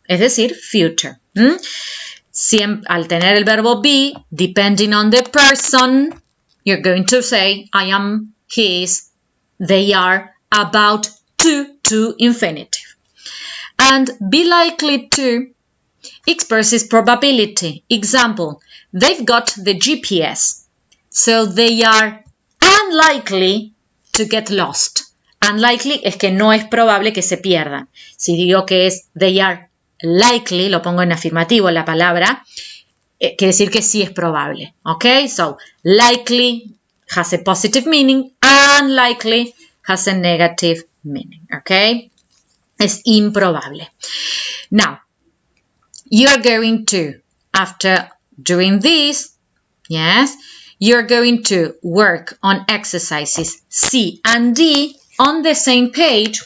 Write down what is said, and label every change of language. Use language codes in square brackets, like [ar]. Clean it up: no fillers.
[es] es decir, future. Al tener el verbo be, [en] depending on the person, you're going to say I am, he is, they are, about to infinitive. And be likely to expresses probability. Example, they've got the GPS, so they are unlikely to get lost. [es] Unlikely es que no es probable que se pierdan. Si digo que es they are likely, lo pongo en afirmativo la palabra, quiere decir que sí es probable. ¿Ok? [en] So, likely has a positive meaning, unlikely has a negative meaning. ¿Ok? [es] Es improbable. [en] Now, you are going to, after doing this, yes, you're going to work on exercises C and D on the same page.